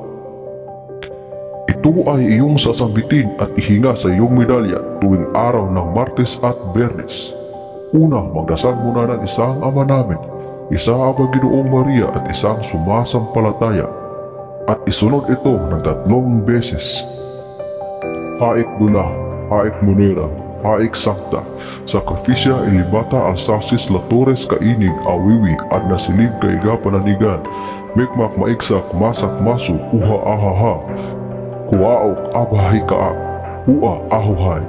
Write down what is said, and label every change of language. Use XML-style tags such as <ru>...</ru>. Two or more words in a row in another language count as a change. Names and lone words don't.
<tl>Ito ay iyong sasambitin at ihinga sa iyong medalya tuwing araw ng Martes at Biyernes. Una, magdasal muna ng isang Ama namin, isa Aba Ginoong Maria at isang sumasampalataya. At isunod ito ng 3 beses. Haik Duna, Haik Monera, Haik Sancta, Sacrificia Ilibata Alsacis Latores Kainig Awiwi at Nasilib Kaiga Pananigan, Mikmak Maiksak Masak Masu Uha Ahaha, Kuaok Abahika Ua Ahuhay.</tl>